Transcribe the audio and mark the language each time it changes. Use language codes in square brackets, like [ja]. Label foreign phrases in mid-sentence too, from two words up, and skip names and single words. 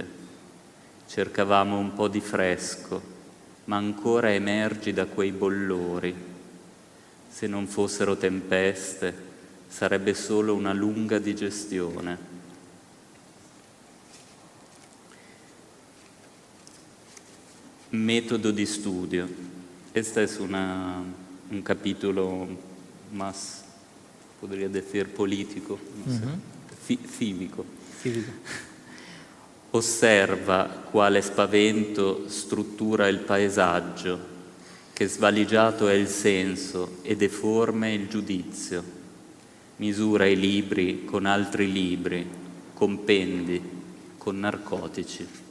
[it] Cercavamo un po' di fresco, ma ancora emergi da quei bollori. Se non fossero tempeste, sarebbe solo una lunga digestione. Metodo di studio. [es] Este es un capítulo más, podría decir, político, no sé, cívico. [it] Osserva quale spavento struttura il paesaggio, che svaligiato è il senso e deforme il giudizio. Misura i libri con altri libri, compendi con narcotici.